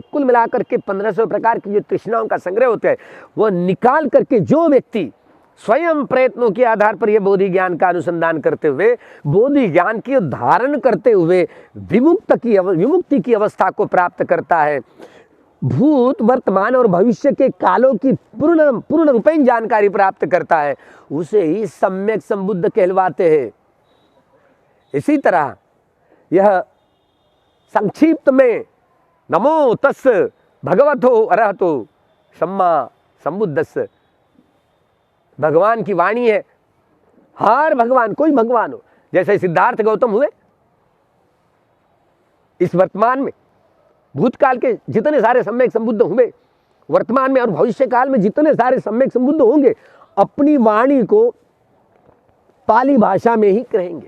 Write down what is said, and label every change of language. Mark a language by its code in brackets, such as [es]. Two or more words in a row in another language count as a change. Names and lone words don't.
[hi] कुल मिलाकर के 1500 प्रकार की जो तृष्णाओं का संग्रह होता है, वह निकाल करके जो व्यक्ति स्वयं प्रयत्नों के आधार पर यह बोधि ज्ञान का अनुसंधान करते हुए, बोधि ज्ञान की धारण करते हुए विमुक्ति की अवस्था को प्राप्त करता है, भूत, वर्तमान और भविष्य के कालों की पूर्ण रूपेण जानकारी प्राप्त करता है, उसे ही सम्यक संबुद्ध कहलवाते हैं। इसी तरह यह संक्षिप्त में [pi] नमो तस् भगवतो अरहतो सम्मा संबुद्धस्स, [hi] भगवान की वाणी है। हर भगवान, कोई भगवान हो, जैसे सिद्धार्थ गौतम हुए, इस वर्तमान में भूतकाल के जितने सारे सम्यक संबुद्ध हुए, वर्तमान में और भविष्य काल में जितने सारे सम्यक संबुद्ध होंगे, अपनी वाणी को पाली भाषा में ही कहेंगे।